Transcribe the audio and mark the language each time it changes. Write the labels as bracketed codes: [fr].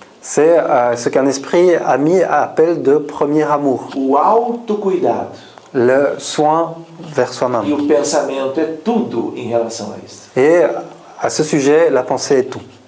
[fr] C'est ce qu'un esprit ami appelle de premier amour. [pt] O autocuidado. [fr] Le soin vers [pt] E [fr] soi-même. [pt] o pensamento é tudo em relação a isso. [fr] Et à ce sujet, la pensée est tout.